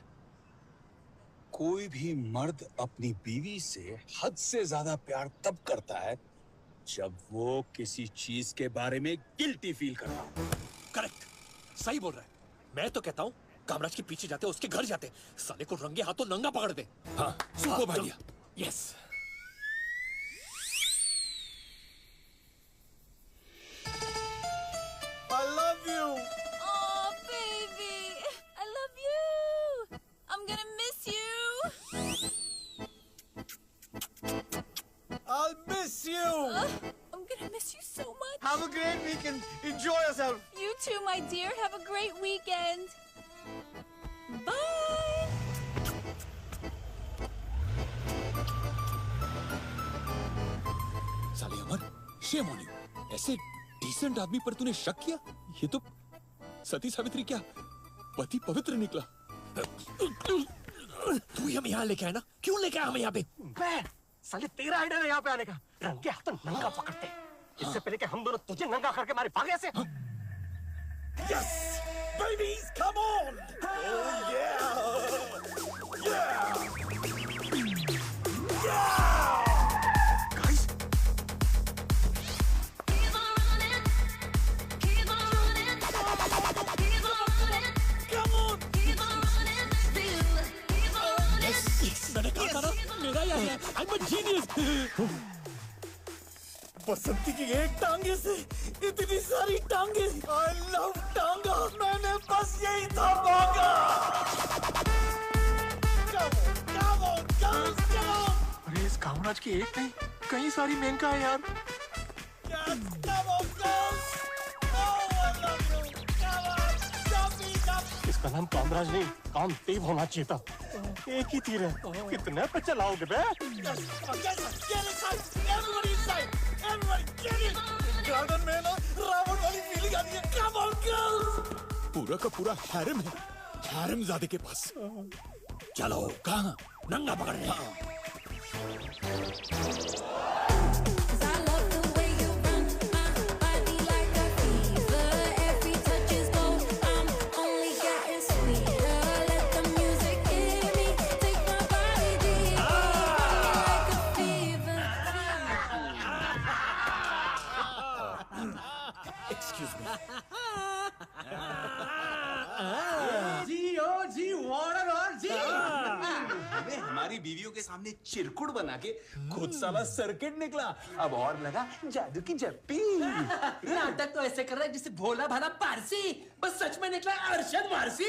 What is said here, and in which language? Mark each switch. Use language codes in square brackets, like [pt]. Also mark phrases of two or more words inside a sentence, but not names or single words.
[hi] कोई भी मर्द अपनी बीवी से हद से ज्यादा प्यार तब करता है जब वो किसी चीज के बारे में [en] guilty feel [hi] करता हो। करेक्ट, सही बोल रहा है। मैं तो कहता हूँ कामराज के पीछे जाते, उसके घर जाते, साले को रंगे हाथों नंगा पकड़ दे। हाँ, [en] super idea. [hi] यस। [en] I love you. Oh, baby. I love you. I'm gonna miss you. I'll miss you. I'm gonna miss you so much. Have a great weekend. Enjoy yourself. You too, my dear. Have a great weekend. Bye. [hi] साले अमर, [en] shame on you. [hi] ऐसे डिसेंट आदमी पर तूने शक किया? ये तो सती सावित्री क्या पति पवित्र निकला। तू ही हमें यहाँ लेके आया ना, क्यों लेके आया हमें यहाँ पे? मैं साले तेरा आइडिया है यहाँ पे आने का। रंगे हाथों नंगा पकड़ते, इससे पहले कि हम दोनों तुझे नंगा करके मारे भागे से। [en] Yes, babies, come on. Oh yeah. [hi] गाइस, मैंने कहा था ना, मेरा ही आया। [en] I'm a genius। [hi] बसंती की एक टांगे से इतनी सारी टांगे। [en] I love [hi] टांगा। मैंने बस यही था मांगा। [en] Come on, girls, come on. [hi] अरे इस कामराज की एक नहीं कई सारी मेनका है यार। [en] Yes, come on, girls. Oh, I love you. Come on, jump me, jump. [hi] इसका नाम कामराज नहीं कामदेव होना चाहिए था। एक ही तीर है, कितने पे चलाओगे बे? [en] Yes, get inside. Everybody inside. Everybody, get in. [hi] गार्डन में ना रावण वाली फीलिंग आती है। [en] Come on, girls. [hi] पूरा का पूरा हैरम है, हैरम ज़ादे के पास। चलो, कहाँ? नंगा पकड़ने। [en] Cause I love the way you run my body like a fever. Every touch is gold. I'm only getting sweeter. Let the music hit me. Take my body deeper. Like a fever. Excuse me. [hi] जी वार्डन और जी हमें हमारी बीवियों के सामने चिरकुट बना के खुद साला सर्किट निकला। अब और लगा जादू की जप्पी। नाटक तो ऐसे कर रहा है जिसे भोला भाला पारसी, बस सच में निकला अरशद वारसी।